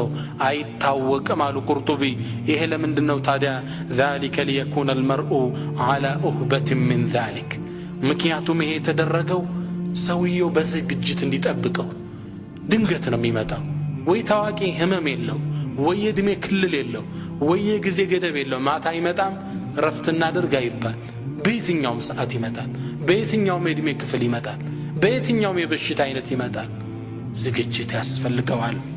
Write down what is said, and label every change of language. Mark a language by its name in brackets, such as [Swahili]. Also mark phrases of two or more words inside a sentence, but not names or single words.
[Amharic] አይታወቅም አሉ ቁርጡቢ ይሄ ለምንድነው ታዲያ [Arabic] ذلك ليكون المرء على أهبة من ذلك [Amharic] ምክንያቱም ይሄ ተደረገው ሰውየው በዝግጅት እንዲጠብቀው ድንገት ነው የሚመጣው ወይ ታዋቂ ህመም የለው ወይ እድሜ ክልል የለው ወይ ጊዜ ገደብ የለው ማታ ይመጣም ረፍት እናድርግ አይባል በየትኛውም ሰዓት ይመጣል፣ በየትኛውም የዕድሜ ክፍል ይመጣል፣ በየትኛውም የበሽታ አይነት ይመጣል። ዝግጅት ያስፈልገዋል።